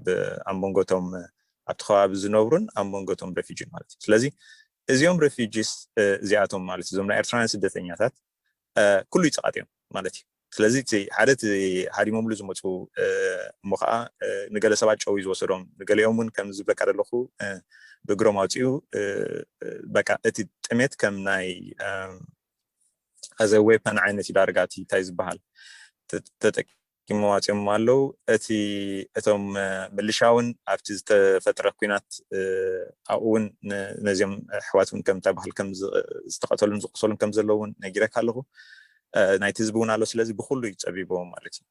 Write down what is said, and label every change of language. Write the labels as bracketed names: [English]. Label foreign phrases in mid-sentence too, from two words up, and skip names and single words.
[Tigrinya] ኣምቦንጎቶም ኣብቲ ከባቢ ዝነብሩን ኣምቦንጎቶም ሬፊጂ ማለት እዩ ስለዚ እዚኦም ሬፊጂስ እዚኣቶም ማለት እዞም ናይ ኤርትራውያን ስደተኛታት ኩሉ ይፀቃጥዮም ማለት እዩ ስለዚ ሓደ ሃዲሞምሉ ዝመፁ እሞ ከዓ ንገለ ሰባት ጨው ዝወሰዶም ንገሊኦምን ከም ዝብለካ ዘለኹ ብእግሮም ኣውፅኡ በቃ እቲ ጥሜት ከም ናይ [English] as a weapon [Tigrinya] ዓይነት ዳርጋቲ እንታይ ዝበሃል ተጠቂሞ ዋጽኦም ኣለው እቶም ምልሻውን ኣብቲ ዝተፈጠረ ኩናት ኣብኡን ነዚኦም ኣሕዋትን ከም ተባህል ከም ዝተቀተሉን ዝቆሰሉን ከም ዘለውን ነጊረካ ኣለኹ ናይቲ ህዝቢ እውን ኣሎ ስለዚ ብኩሉ ይጸቢቦም ማለት እዩ